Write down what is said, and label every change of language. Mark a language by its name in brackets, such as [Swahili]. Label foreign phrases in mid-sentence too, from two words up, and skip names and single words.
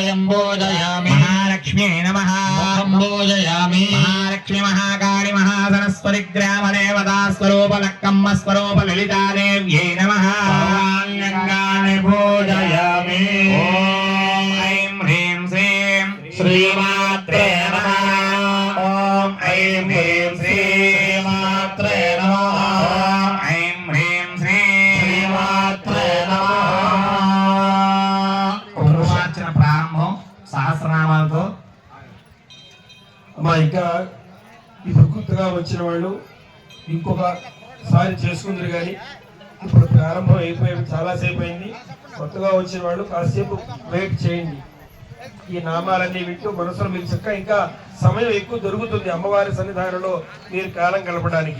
[Sanskrit] పూజయామి महालक्ष्म्यै नमः పూజయామి महालक्ष्मी महाकाली महासरस्वती ग्रामदेवता स्वरूप लक्कम्म स्वरूप ललितादेव्यै नमः सर्वाण्यङ्गानि पूजयामि ॐ ऐं ह्रीं श्रीं श्रीमात्रे नमः ॐ ऐं ह्रीं श्रीं मात्रे नमः ॐ ऐं ह्रीं श्रीं मात्रे नमः [Telugu] పురుషార్చన ప్రారంభం సహస్రనామాలతో. అమ్మా ఇంకా ఇప్పుడు కొత్తగా వచ్చిన వాళ్ళు ఇంకొకసారి చేసుకుందరు కానీ ఇప్పుడు ప్రారంభం అయిపోయి చాలాసేపు అయింది. కొత్తగా వచ్చిన వాళ్ళు కాసేపు వెయిట్ చేయండి. ఈ నామాలన్నీ వింటూ మనసులో మీకు చక్కగా ఇంకా సమయం ఎక్కువ దొరుకుతుంది అమ్మవారి సన్నిధానంలో మీరు కాలం గడపడానికి.